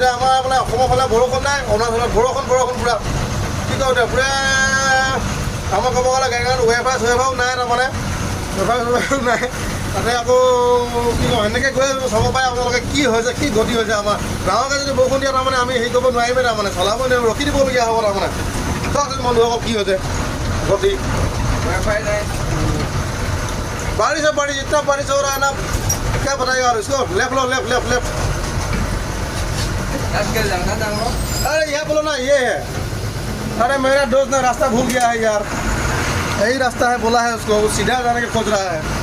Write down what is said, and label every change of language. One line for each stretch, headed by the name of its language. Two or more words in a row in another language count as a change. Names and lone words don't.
Assamese: এতিয়া আমাৰ মানে অসমৰ ফালে বৰষুণ নাই, অৰুণাচলত বৰষুণ পূৰা কি কয় এতিয়া পূৰা আমাৰ ক'ব গ'লে গাড়ীখন ৱেফাৰ নাই তাৰমানে, ৱেফাৰ নাই। তাতে আকৌ কি কয় এনেকৈ গৈ চাব পাৰে আপোনালোকে কি হৈছে, কি গতি হৈছে আমাৰ গাঁৱকে যদি বৰষুণ দিয়ে তাৰমানে আমি হেৰি কৰিব নোৱাৰিমেই তাৰমানে, চলাব নোৱাৰিম, ৰখি দিবলগীয়া হ'ব তাৰমানে। চাওকচোন বন্ধুসকল কি হৈছে গতি।
Hindi: बारिश है, बारिश इतना बारिश हो रहा है ना, क्या बताएगा। और इसको लेफ्ट लो, लेफ्ट। अरे यहाँ बोलो ना, ये है। अरे मेरा दोस्त ने रास्ता भूल गया है यार, यही रास्ता है बोला है उसको, वो सीधा जाने की खोज रहा है।